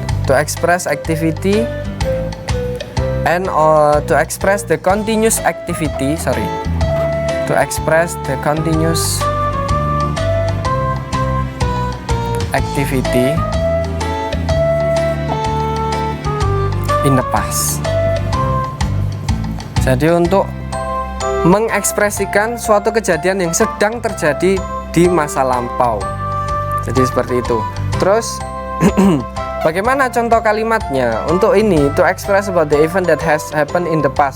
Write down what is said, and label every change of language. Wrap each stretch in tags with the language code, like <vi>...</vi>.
<en>To express activity and to express the continuous activity. To express the continuous activity in the past.</en> <id>Jadi untuk mengekspresikan suatu kejadian yang sedang terjadi di masa lampau. Jadi seperti itu. Terus bagaimana contoh kalimatnya? Untuk ini,</id> <en>to express about the event that has happened in the past.</en>